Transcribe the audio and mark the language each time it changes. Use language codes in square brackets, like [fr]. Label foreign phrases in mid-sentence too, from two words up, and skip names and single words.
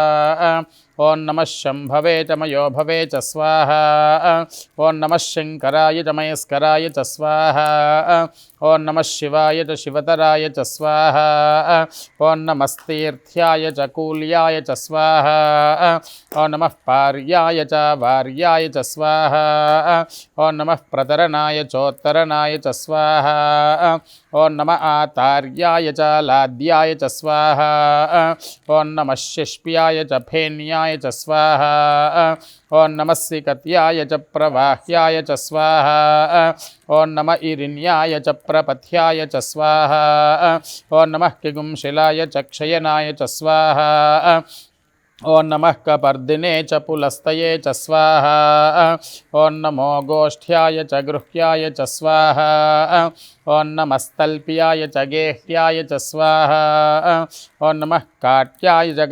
[sa] ఓం నమః శంభవే చ మయోభవే చ స్వాహా ఓం నమః శంకరాయ చ మయస్కరాయ చ స్వాహా ఓం నమః శివాయ చ శివతరాయ చ స్వాహా ఓం నమస్తీర్థ్యాయ చ కూల్యాయ చ స్వాహా ఓం నమః పార్యాయ చ వార్యాయ చ స్వాహా ఓం నమః ప్రతరణాయ చోత్తరణాయ చ స్వాహా ఓం నమ ఆతార్యాయ చ లాద్యాయ చ స్వాహా ఓం నమః శిష్ప్యాయ చ ఫేన్యాయ प्रवाह्याय च स्वाहा ॐ नमः सिकत्याय च प्रवाह्याय च स्वाहा ॐ नमः इरिण्याय च प्रपथ्याय च स्वाहा ॐ नमः किगुंशिलाय च क्षयनाय च स्वाहा ॐ नमः कपर्दिने च पुलस्तये च स्वाहा ॐ नमो गोष्ठ्याय च गृह्याय च स्वाहा ॐ नमस्तल्प्याय च गेह्याय च स्वाहा ॐ नमः काट्याय च